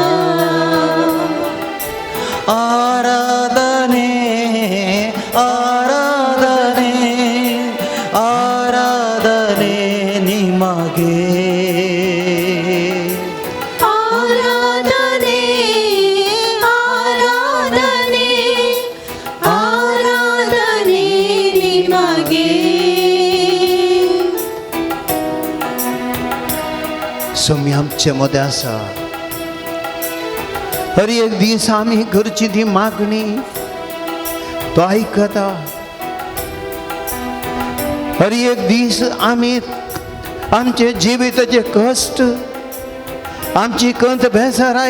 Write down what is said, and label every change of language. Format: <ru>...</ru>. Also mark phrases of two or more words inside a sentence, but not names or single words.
<kn>ಆರಾಧನೆ ಆರಾಧನೆ ಆರಾಧನೆ ನಿಮಗೆ. ಆರಾಧನೆ ಆರಾಧನೆ ಆರಾಧನೆ ನಿಮಗೆ.</kn> <kok>सुमी आमचे मदें आसा. हर एक दीस आमी करची ती मागणी तो आयकता. हर एक दीस आमी आमचे जिविताचे कश्ट, आमची कंत बेसाराय,</kok>